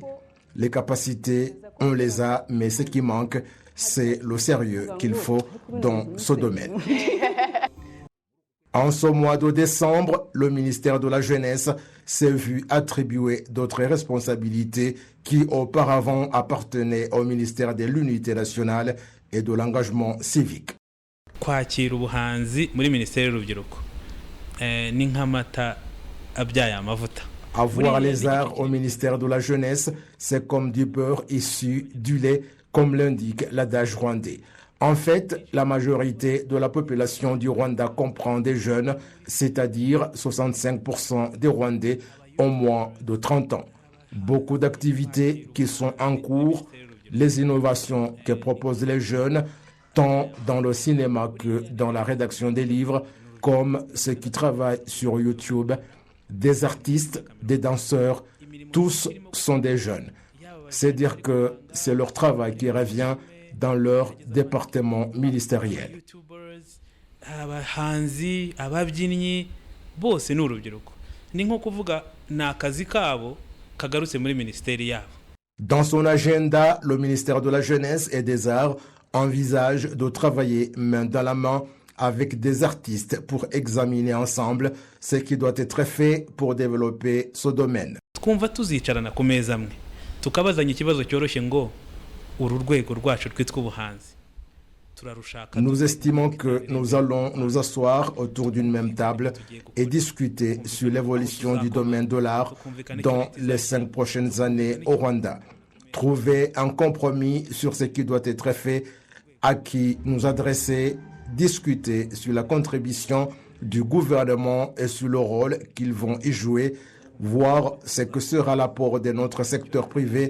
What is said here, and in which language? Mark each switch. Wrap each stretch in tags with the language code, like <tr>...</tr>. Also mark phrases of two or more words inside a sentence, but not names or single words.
<fr>Les capacités, on les a, mais ce qui manque, c'est le sérieux qu'il faut dans ce domaine. En ce mois de décembre, le ministère de la Jeunesse s'est vu attribuer d'autres responsabilités qui auparavant appartenaient au ministère de l'Unité nationale et de l'engagement civique.</fr> <rw>Kwakira ubuhanzi muri ministère y'urubyiruko ni nk'amata abyaye amavuta.</rw> <fr>Avoir les arts au ministère de la Jeunesse, c'est comme du beurre issu du lait, comme l'indique l'adage rwandais. En fait, la majorité de la population du Rwanda comprend des jeunes, c'est-à-dire 65% des Rwandais ont moins de 30 ans. Beaucoup d'activités qui sont en cours, les innovations que proposent les jeunes, tant dans le cinéma que dans la rédaction des livres, comme ceux qui travaillent sur YouTube, des artistes, des danseurs, tous sont des jeunes. C'est dire que c'est leur travail qui revient dans leur département ministériel.</fr> <rw>Abahanzi, ababyinnyi bose ni urubyiruko. Ni nko kuvuga na akazi kabo kagarutse muri ministeri yabo.</rw> <fr>Dans son agenda, le ministère de la Jeunesse et des Arts envisage de travailler main dans la main avec des artistes pour examiner ensemble ce qui doit être fait pour développer ce domaine.</fr> <rw>Twumva tuzicarana ku meza amwe tukabazanya ikibazo cyoroshye ngo uru rwego rwacu rwitwa ubuhanzi turarushaka</rw> <fr>Nous estimons que nous allons nous asseoir autour d'une même table et discuter sur l'évolution du domaine de l'art dans les 5 prochaines années au Rwanda. Trouver un compromis sur ce qui doit être fait, à qui nous adresser, discuter sur la contribution du gouvernement et sur le rôle qu'ils vont y jouer, voir ce que sera l'apport de notre secteur privé.</fr>